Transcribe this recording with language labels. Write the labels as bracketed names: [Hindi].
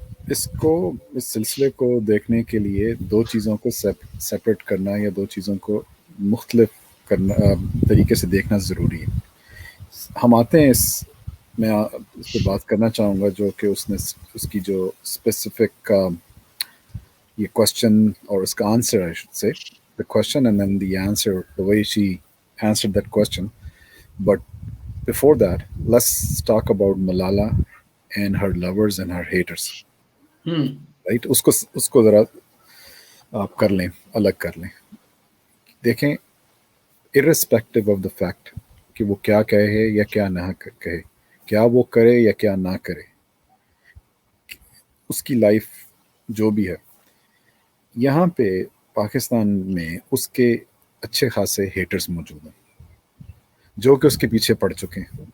[Urdu] اس سلسلے کو دیکھنے کے لیے 2 چیزوں کو سیپریٹ کرنا یا 2 چیزوں کو مختلف کرنا طریقے سے دیکھنا ضروری ہے. ہم آتے ہیں میں اس پہ بات کرنا چاہوں گا جو کہ اس کی جو اسپیسیفک یہ کوشچن اور اس کا answer [English] I should say the question and then the answer, the way she answered that question. But before that, let's talk about Malala and her lovers and her haters. Right? [Urdu] اس کو ذرا آپ کر لیں, الگ کر لیں. دیکھیں, [English] irrespective of the fact [Urdu] کہ وہ کیا کہے یا کیا نہ کہے, کیا وہ کرے یا کیا نہ کرے, اس کی لائف جو بھی ہے. یہاں پہ پاکستان میں اس کے اچھے خاصے ہیٹرز موجود ہیں جو کہ اس کے پیچھے پڑ چکے ہیں.